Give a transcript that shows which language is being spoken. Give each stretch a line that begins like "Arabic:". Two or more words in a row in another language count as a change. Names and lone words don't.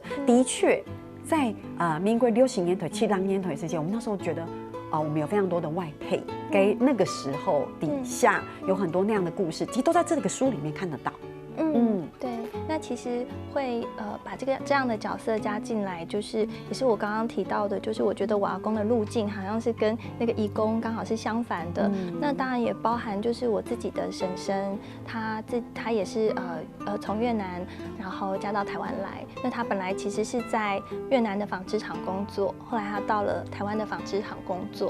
Chinese: 的確，在民國60年代、70年代之間，我們那時候覺得，我們有非常多的外配，給那個時候底下有很多那樣的故事，其實都在這個書裡面看得到。對，那其實會把這樣的角色加進來，就是也是我剛剛提到的，就是我覺得我阿公的路徑好像是跟那個移工剛好是相反的。那當然也包含就是我自己的嬸嬸，她也是從越南然後嫁到台灣來。那她本來其實是在越南的紡織廠工作，後來她到了台灣的紡織廠工作。